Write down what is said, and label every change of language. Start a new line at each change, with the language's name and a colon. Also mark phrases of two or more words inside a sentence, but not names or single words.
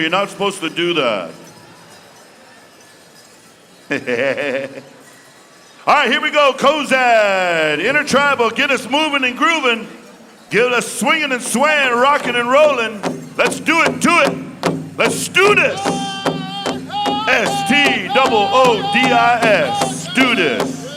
English: You're not supposed to do that. All right, here we go. Kozad, Intertribal, get us moving and grooving. Get us swinging and swaying, rocking and rolling. Let's do it to it. Let's do this. S-T-O-O-D-I-S. Do this.